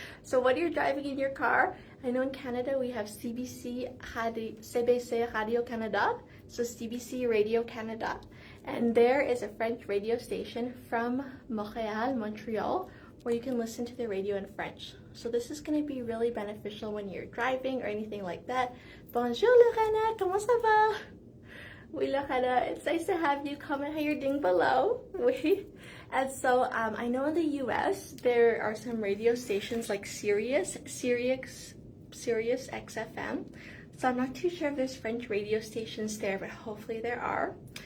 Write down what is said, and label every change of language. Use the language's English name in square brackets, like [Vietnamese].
[English] So when you're driving in your car, I know in Canada we have CBC Radio Canada, so CBC Radio Canada, and there is a French radio station from Montreal, where you can listen to the radio in French. So this is going to be really beneficial when you're driving or anything like that. [French] Bonjour Lorena, comment ça va? [English] Oui Lorena, it's nice to have you. Comment how you're doing below. Oui. And so I know in the US there are some radio stations like Sirius XFM. So I'm not too sure if there's French radio stations there, but hopefully there are.